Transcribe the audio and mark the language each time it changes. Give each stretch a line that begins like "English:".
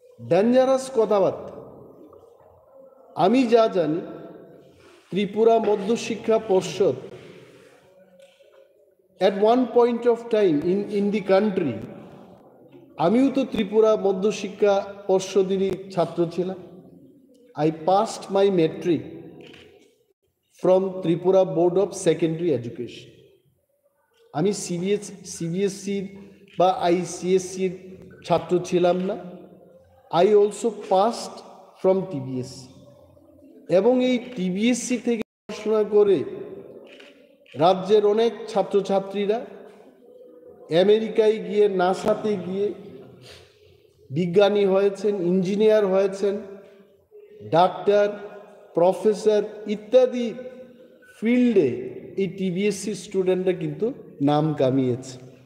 Bangla: Dangerous কথাবার্তা। আমি যা জানি, ত্রিপুরা মধ্যশিক্ষা পর্ষদ
English: at one point of time in the country,
Bangla: আমিও তো ত্রিপুরা মধ্যশিক্ষা পর্ষদেরই ছাত্র ছিলাম।
English: I passed my metric from Tripura Board of Secondary Education.
Bangla: আমি সিবিএসসির বা আইসিএসসির ছাত্র ছিলাম না।
English: I also passed from
Bangla: TBSC, এবং এই টিবিএসসি থেকে পড়াশোনা করে রাজ্যের অনেক ছাত্রছাত্রীরা আমেরিকায় গিয়ে, নাসাতে গিয়ে বিজ্ঞানী হয়েছেন, ইঞ্জিনিয়ার হয়েছেন, ডাক্তার, প্রফেসর ইত্যাদি ফিল্ডে এই টিবিএসসি স্টুডেন্টরা কিন্তু নাম কামিয়েছে।